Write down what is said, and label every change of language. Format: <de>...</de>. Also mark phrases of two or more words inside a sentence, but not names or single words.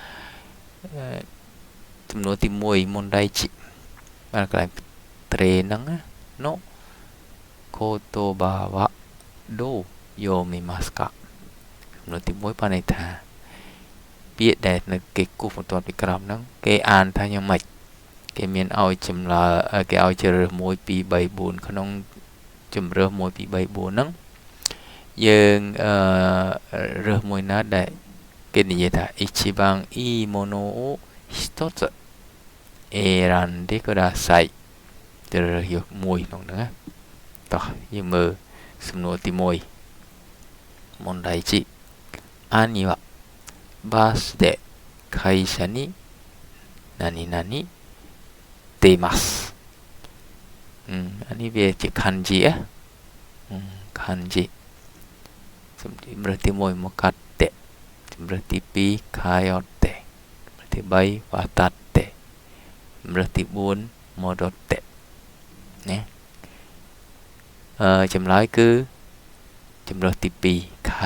<km>សំណួរទី1មុនដៃជីបានកន្លែងត្រេហ្នឹង</km> <ja>のことばはどうよみますか</ja> <km>សំណួរទី1បានន័យថាពាក្យដែល នៅគេគូសបន្ទាប់ពីក្រោមហ្នឹងគេអានថាយ៉ាងម៉េចគេមានឲ្យចម្លើយគេឲ្យជ្រើសរើស1 2 3 4ក្នុងជំរើស1 2 3 4ហ្នឹងយើងរើសមួយណាដែលគេនិ យាយថា</km> <ja>一番いいものを一つ選んでください</ja> <km>ជ្រើសរើសយកមួយក្នុងហ្នឹងណាតោះយើងមើលសំណួរទី1</km> <ja>問題1兄はバスで会社に何々出ます</ja> <km>อันนี้វាជា kanji kanji ជំរើសទី1មកកាត់តេជំរើសទី2ខាយតេជំរើសទី3វ៉ាតាត់តេជំរើសទី4ម៉ូដតេណាចម្លើយគឺជំរើសទី2</km>